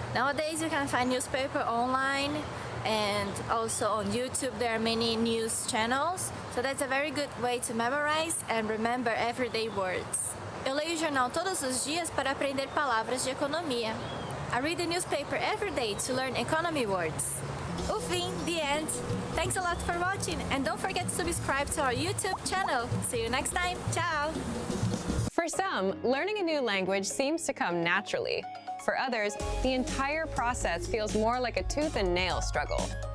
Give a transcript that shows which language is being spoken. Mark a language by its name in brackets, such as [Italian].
[English] Nowadays, you can find newspaper online, and also on YouTube there are many news channels, so that's a very good way to memorize and remember everyday words. [Portuguese] Eu leio o jornal todos os dias para aprender palavras de economia. [English] I read the newspaper every day to learn economy words. Ufim, the end. Thanks a lot for watching, and don't forget to subscribe to our YouTube channel. See you next time. Ciao! For some, learning a new language seems to come naturally. For others, the entire process feels more like a tooth and nail struggle.